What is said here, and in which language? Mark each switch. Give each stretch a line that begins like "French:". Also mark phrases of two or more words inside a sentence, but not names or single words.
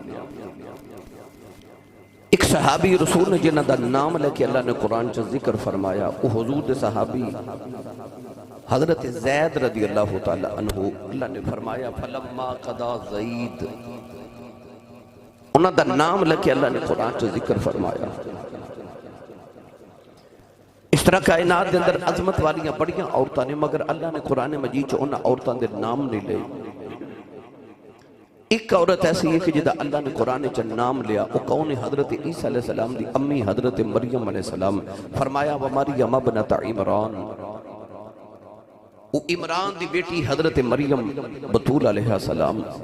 Punjabi: ایک صحابی رسول نے جنہ دا نام لے کے اللہ نے قرآن سے ذکر فرمایا، وہ حضور دے صحابی حضرت زید
Arabic: رضی اللہ تعالی عنہ،
Punjabi: اللہ نے فرمایا
Arabic: فلما قضا زید،
Punjabi: انہاں دا نام لے کے اللہ نے قرآن سے ذکر فرمایا۔ اس طرح کائنات دے اندر عظمت والیاں بڑیاں عورتاں نے، مگر اللہ نے قرآن مجید سے انہاں عورتاں دے نام نہیں لے۔ ایک عورت ایسی ہے کہ جدہ اللہ نے قرآن سے نام لیا، وہ کون ہے؟ حضرت عیسیٰ
Arabic: علیہ السلام
Punjabi: دی امی حضرت مریم
Arabic: علیہ السلام۔
Punjabi: فرمایا
Arabic: وَمَرْيَمَ ابْنَتَ عِمْرَان،
Punjabi: وہ عمران دی بیٹی حضرت مریم بطول
Arabic: علیہ السلام۔